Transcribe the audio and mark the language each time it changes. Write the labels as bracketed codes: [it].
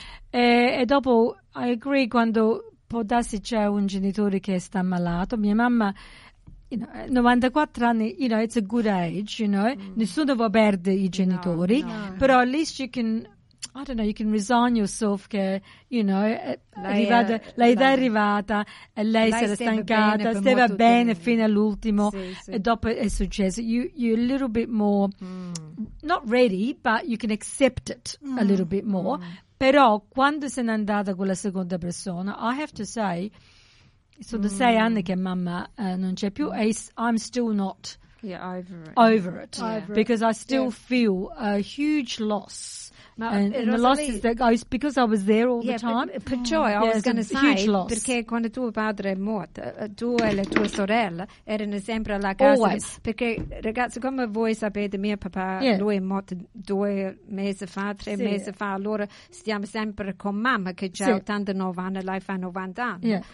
[it] E dopo, [en] I agree, [it] quando può darsi c'è un genitore che sta malato. Mia mamma, [en] you know, [it] 94 anni, [en] you know, it's a good age, you know. [it] Nessuno vuole perdere i genitori. Però [en] at least you can, I don't know, you can resign yourself [it] che, [en] you know, [it] lei è arrivata, e lei si era stancata, stava bene fino all'ultimo, e dopo è successo. [en] You're a little bit more, not ready, but you can accept it a little bit more. [it] Però quando se n'è andata quella seconda persona, [en] I have to say, [it] sono sei anni che mamma non c'è più, e [en] I'm still not over it. Because I still feel a huge loss. And the loss is that goes because I was there all the time. [it] Perciò, [en] I was going to say, [it] perché quando tuo padre è morto, tu e le tue sorelle erano sempre alla casa. [en] Always. [it] Perché, ragazzi, come voi sapete, mio papà, lui è morto tre mesi fa, allora stiamo sempre con mamma, che ha 89 anni, lei fa 90 anni.